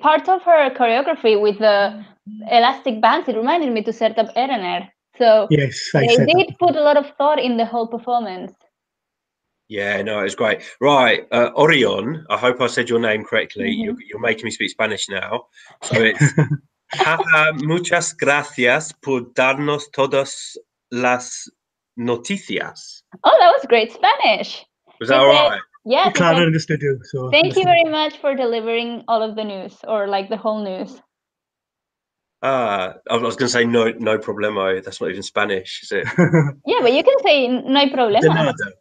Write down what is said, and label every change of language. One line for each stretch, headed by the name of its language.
English: Part of her choreography with the elastic bands, it reminded me to Sertab Erener. So yes, they did put a lot of thought in the whole performance. Yeah, no, it was great. Right, Orion, I hope I said your name correctly. You're making me speak Spanish now. So it's
Spanish: Jaja, muchas gracias por darnos todas las noticias.
English: Oh, that was great Spanish. Was that all right? Yes. Clara understood you. So thank you very much for delivering all of the news, or like the whole news. I was going to say no problemo. That's not even Spanish, is it? Yeah, but you can say
Spanish: no hay problema.